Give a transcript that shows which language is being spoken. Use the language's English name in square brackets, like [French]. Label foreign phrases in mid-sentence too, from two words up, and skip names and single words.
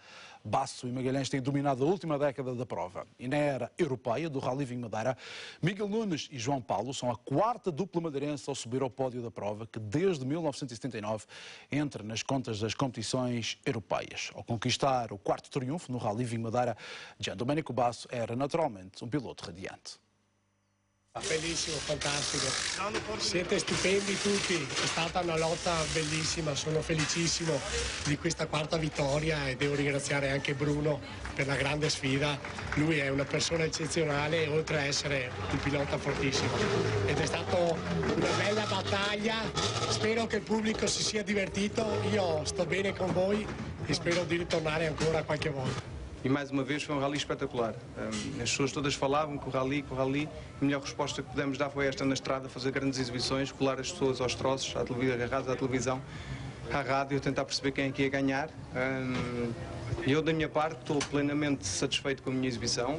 [Portuguese] Basso e Magalhães têm dominado a última década da prova. E na era europeia do Rally Vinho Madeira, Miguel Nunes e João Paulo são a quarta dupla madeirense ao subir ao pódio da prova, que desde 1979 entra nas contas das competições europeias. Ao conquistar o quarto triunfo no Rally Vinho Madeira, Gian Domenico Basso era naturalmente um piloto radiante. [Italian] Bellissimo, fantastico. Siete stupendi tutti, è stata una lotta bellissima, sono felicissimo di questa quarta vittoria e devo ringraziare anche Bruno per la grande sfida. Lui è una persona eccezionale oltre a essere un pilota fortissimo. Ed è stata una bella battaglia, spero che il pubblico si sia divertito, io sto bene con voi e spero di ritornare ancora qualche volta. [Portuguese] E mais uma vez foi um rally espetacular. As pessoas todas falavam que o rally, a melhor resposta que pudemos dar foi esta na estrada, fazer grandes exibições, colar as pessoas aos troços, agarradas à televisão, à rádio, tentar perceber quem é que ia ganhar. Eu, da minha parte, estou plenamente satisfeito com a minha exibição.